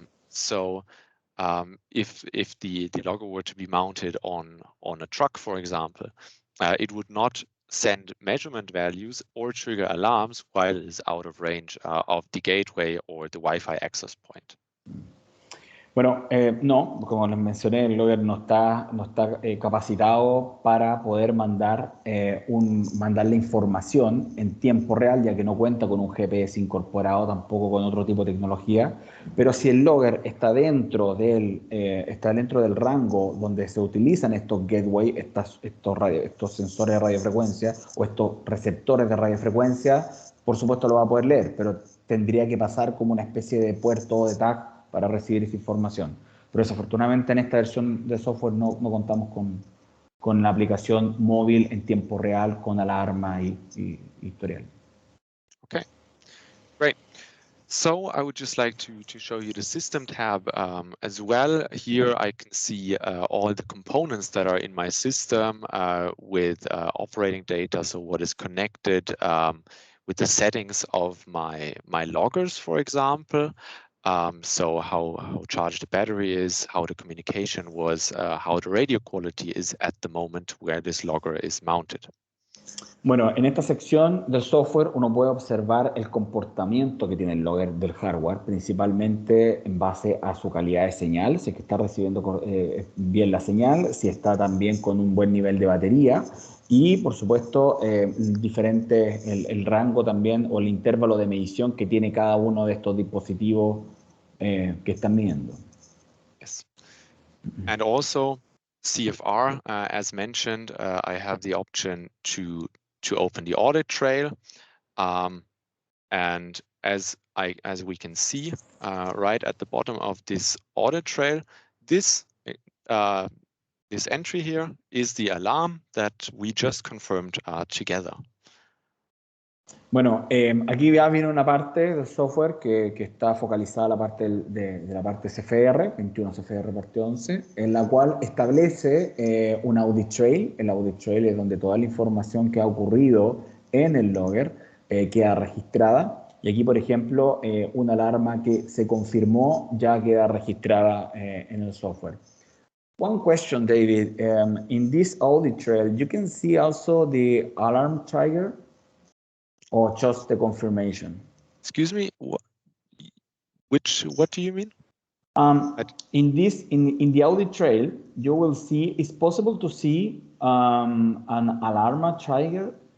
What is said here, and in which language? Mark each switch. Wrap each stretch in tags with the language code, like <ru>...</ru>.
<en>So if the logger were to be mounted on a truck, for example, it would not send measurement values or trigger alarms while it is out of range of the gateway or the Wi-Fi access point.</en> <es>Bueno, no, como les mencioné, el logger no está capacitado para poder mandarle información en tiempo real, ya que no cuenta con un GPS incorporado, tampoco con otro tipo de tecnología. Pero si el logger está dentro del rango donde se utilizan estos gateway, estos sensores de radiofrecuencia o estos receptores de radiofrecuencia, por supuesto lo va a poder leer, pero tendría que pasar como una especie de puerto o de tag para recibir esa información. Pero desafortunadamente en esta versión de software no contamos con la aplicación móvil en tiempo real con alarma y historial.</es> <en>Okay, great. So I would just like to show you the system tab as well. Here I can see all the components that are in my system with operating data, so what is connected with the settings of my loggers, for example. So how charged the battery is, how the communication was, how the radio quality is at the moment where this logger is mounted.</en> <es>Bueno, en esta sección del software uno puede observar el comportamiento que tiene el logger del hardware, principalmente en base a su calidad de señal, si es que está recibiendo bien la señal, si está también con un buen nivel de batería y, por supuesto, el rango también o el intervalo de medición que tiene cada uno de estos dispositivos que están midiendo.</es> <en>Yes. And also CFR, as mentioned, I have the option to open the audit trail, and as we can see right at the bottom of this audit trail, this entry here is the alarm that we just confirmed together.</en> <es>Bueno, aquí ya viene una parte del software que está focalizada a la parte de la parte CFR, 21 CFR parte 11, en la cual establece un audit trail. El audit trail es donde toda la información que ha ocurrido en el logger queda registrada. Y aquí, por ejemplo, una alarma que se confirmó ya queda registrada en el software.</es> <en>One question, David. In this audit trail, you can see also the alarm trigger or just the confirmation? Excuse me, what do you mean? In the audit trail, you will see, it's possible to see an alarm trigger.</en>